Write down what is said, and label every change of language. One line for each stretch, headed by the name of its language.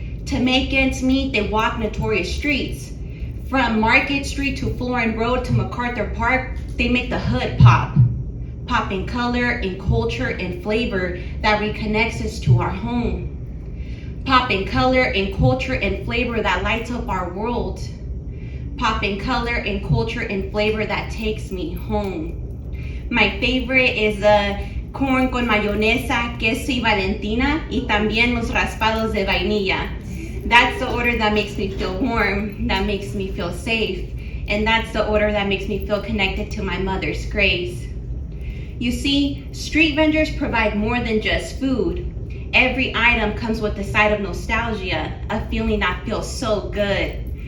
English: To make ends meet, they walk notorious streets. From Market Street to Florin Road to MacArthur Park, they make the hood pop. Pop in color, in culture, and flavor that reconnects us to our home. Pop in color, in culture, and flavor that lights up our world. Pop in color, in culture, and flavor that takes me home. My favorite is the corn
Spanish: con mayonesa, queso y Valentina, y también los raspados de vainilla.
English: That's the order that makes me feel warm, that makes me feel safe, and that's the order that makes me feel connected to my mother's grace. You see, street vendors provide more than just food. Every item comes with a side of nostalgia, a feeling that feels so good.